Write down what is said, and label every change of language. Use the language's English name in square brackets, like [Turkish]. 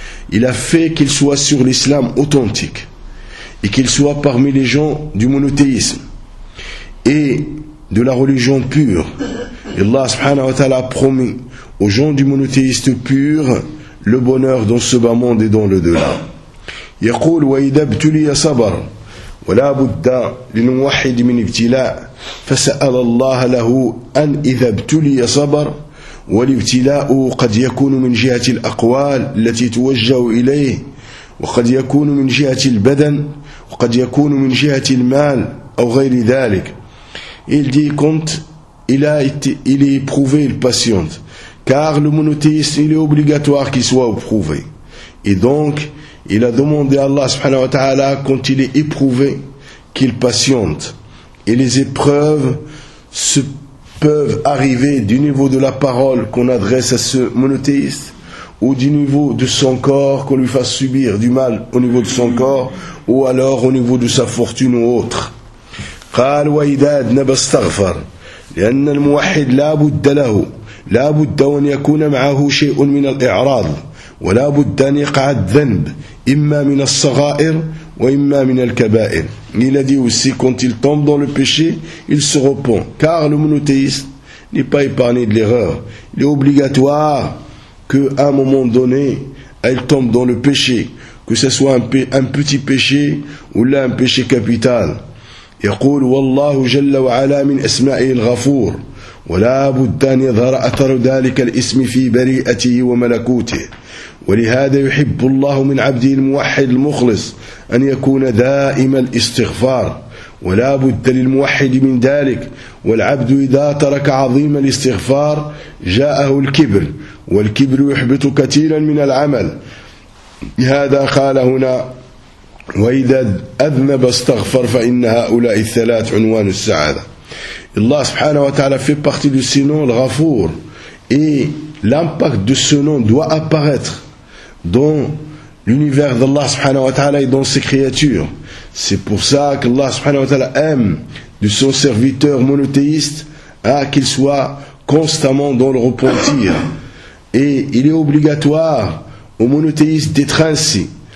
[French] Il a fait qu'il soit sur l'islam authentique et qu'il soit parmi les gens du monothéisme et de la religion pure. Et Allah subhanahu wa ta'ala a promis aux gens du monothéiste pur le bonheur dans ce bas monde et dans le delà. [Arabic] يقول وإذا ابتلي صبر ولا بد لموحد من ابتلاء، فسأل الله له أن إذا ابتلي صبر، والابتلاء قد يكون من جهة الأقوال التي توجه إليه، وقد يكون من جهة البدن، وقد يكون من جهة المال أو غير ذلك. [French] Il dit quand il est éprouvé, il patiente, car le monothéisme il est obligatoire qu'il soit éprouvé. Et donc, il a demandé à Allah subhanahu wa ta'ala, quand il est éprouvé, qu'il patiente. Et les épreuves se peuvent arriver du niveau de la parole qu'on adresse à ce monothéiste, ou du niveau de son corps, qu'on lui fasse subir du mal au niveau de son corps, ou alors au niveau de sa fortune ou autre. [Arabic] قال وإذا أذنب استغفر لأن الموحد لا بد له لا بد أن يكون معه شيء من الإعراض ولا بد أن يقع الذنب إما من الصغائر وإما من الكبائر. [French] Il a dit aussi quand il tombe dans le péché, il se repent, car le monothéiste n'est pas épargné de l'erreur. Il est obligatoire qu'à un moment donné, il tombe dans le péché, que ce soit un petit péché ou là un péché capital. [Arabic] يقول والله جل وعلا من أسمائه الغفور ولا بد أن يظهر أثر ذلك الاسم في بريئته وملكوته ولهذا يحب الله من عبده الموحد المخلص أن يكون دائما الاستغفار ولا بد للموحد من ذلك والعبد إذا ترك عظيم الاستغفار جاءه الكبر والكبر يحبط كثيرا من العمل لهذا قال هنا وَإِذَا أَذْنَبَ اسْتَغْفَرْ فَإِنَّ هَؤُلَاءِ الثَّلَاثُ عُنْوَانُ السَّعَادَةِ. [French] Allah subhanahu wa ta'ala fait partie du sinon le ghafour, et l'impact de ce nom doit apparaître dans l'univers d'Allah subhanahu wa ta'ala et dans ses créatures. C'est pour ça qu'Allah subhanahu wa ta'ala aime de son serviteur monothéiste à qu'il soit constamment dans le repentir, et il est obligatoire au monothéiste d'être ainsi.